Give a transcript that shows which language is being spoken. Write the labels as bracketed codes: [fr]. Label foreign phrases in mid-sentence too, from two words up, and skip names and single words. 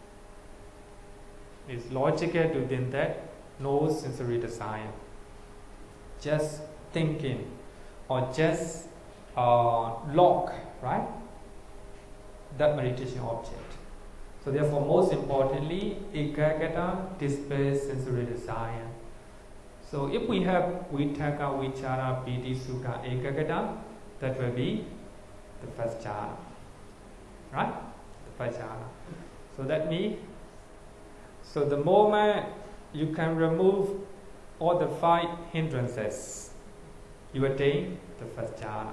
[en] It's logical to think that no sensory desire, just thinking or just lock, right? That meditation object. So therefore, most importantly, ekagata dispels sensory desire. So if we have [pi] vitakka, vichara, piti, sukha, ekagata, [en] that will be the first jhana, right? The first jhana. So that means, so the moment you can remove all the 5 hindrances, you attain the first jhana.